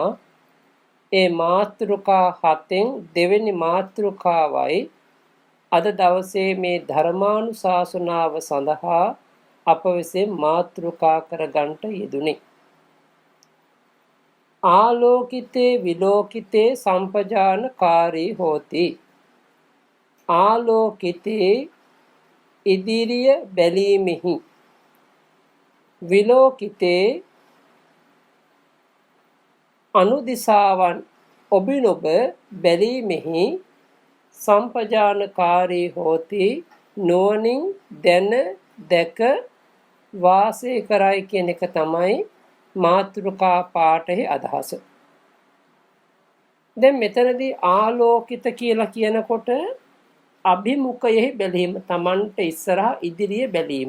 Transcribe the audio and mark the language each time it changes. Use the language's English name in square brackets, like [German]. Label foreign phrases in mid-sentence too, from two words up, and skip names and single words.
[Sinhala] ඒ මාතෘකා 7න් දෙවෙනි මාතෘකාවයි අද දවසේ මේ ධර්මානුශාසනාව සඳහා අප විසින් මාතෘකා කරගන්නට යෙදුනේ. [Pali] ආලෝකිතේ විලෝකිතේ සම්පජානකාරී හෝති. [Sinhala] ආලෝකිතේ ඉදිරිය බැලීමෙහි, විලෝකිතේ අනුදිසාවන් ඔබිනොබ බැලීමෙහි, [Pali] සම්පජානකාරී හෝති [Sinhala] නුවණින් දැන දැක වාසය කරයි කියන එක තමයි මාතෘකා පාඨයේ අදහස. දැන් මෙතනදී ආලෝකිත කියලා කියනකොට අභිමුඛයෙහි බැලීම, Tamanට ඉස්සරහා ඉදිරියේ බැලීම.